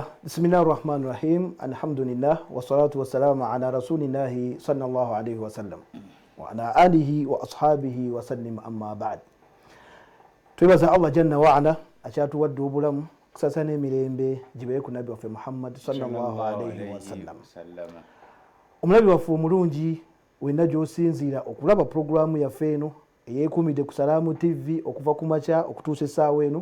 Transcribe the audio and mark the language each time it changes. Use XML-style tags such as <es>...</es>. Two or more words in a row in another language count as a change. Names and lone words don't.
<ar>بسم الله الرحمن الرحيم. الحمد لله والصلاة والسلام على رسول الله صلى الله عليه وسلم وعلى آله وأصحابه وسلم أما بعد.</ar> <lg>Twebaza Allah janna wa ala akyatuwadde obulamu kusasa n'emirembe gibeere ku nabbi waffe Muhammad</lg> <ar>صلى الله عليه وسلم.</ar> <lg>Omulabi waffe omulungi wenna gy'osinziira okulaba programu yaffe eno eyeekuumidde ku Salaamu TV okuva ku makya okutuusa essaawa eno.</lg>